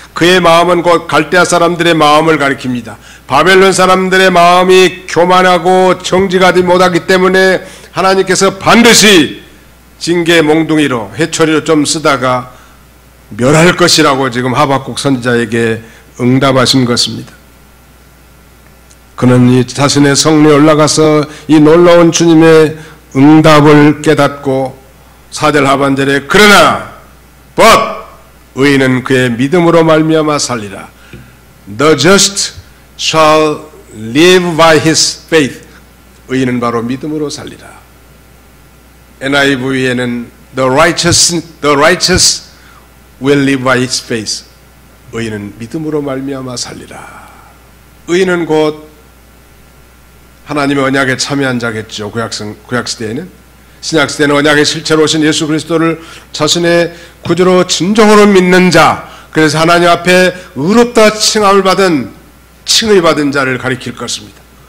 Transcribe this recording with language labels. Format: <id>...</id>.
<ko>그의 마음은 곧 갈대아 사람들의 마음을 가리킵니다. 바벨론 사람들의 마음이 교만하고 정직하지 못하기 때문에 하나님께서 반드시 징계 몽둥이로 해초리로 좀 쓰다가 멸할 것이라고 지금 하박국 선지자에게 응답하신 것입니다. 그는 이 자신의 성리에 올라가서 이 놀라운 주님의 응답을 깨닫고 4절 하반절에 그러나 but 의인은 그의 믿음으로 말미암아 살리라.</ko> <en>The just shall live by his faith.</en> <ko>의인은 바로 믿음으로 살리라.</ko> <en>NIV에는 the righteous will live by his faith.</en> <ko>의인은 믿음으로 말미암아 살리라. 의인은 곧 하나님의 언약에 참여한 자겠죠. 구약시대에는. 신약시대는 언약의 실체로 오신 예수 그리스도를 자신의 구주로 진정으로 믿는 자, 그래서 하나님 앞에 의롭다 칭함을 받은 칭의 받은 자를 가리킬 것입니다.</ko>